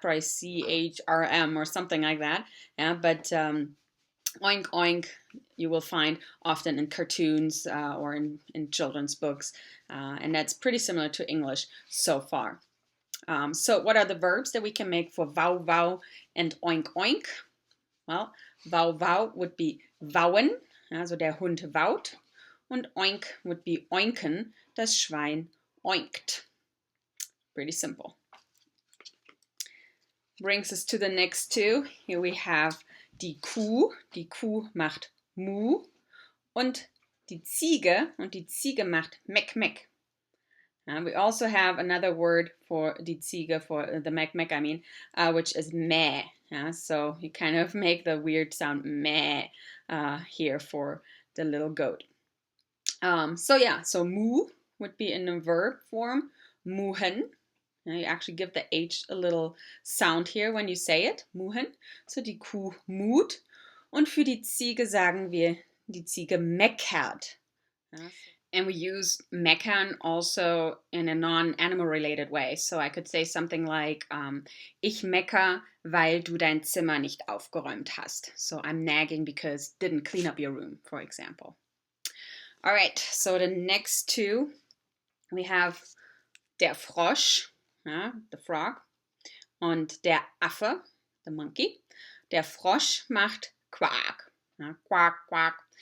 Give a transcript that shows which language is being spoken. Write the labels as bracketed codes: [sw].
[en] Probably CHRM or something like that. But oink oink you will find often in cartoons or in children's books, and that's pretty similar to English so far. So what are the verbs that we can make for wow wow and oink oink? Well, wow wow would be wauen. [de] Also der Hund waut, und [en] oink would be oinken, [de] das Schwein oinkt. [en] Pretty simple. Brings us to the next 2. Here we have [de] die Kuh macht mu, und die Ziege macht meck, meck. [en] We also have another word for die Ziege, for the meck, meck, which is meh. So you kind of make the weird sound meh here for the little goat. So mu would be in the verb form, muhen. You actually give the H a little sound here when you say it, muhen. [de] So die Kuh mut. Und für die Ziege sagen wir, die Ziege meckert. [en] And we use meckern also in a non-animal related way. So I could say something like, [de] ich mecker, weil du dein Zimmer nicht aufgeräumt hast. [en] So I'm nagging because didn't clean up your room, for example. All right, so the next 2, we have der Frosch, the frog, [de] und der Affe, [en] the monkey. [de] Der Frosch macht quack, quack, quack.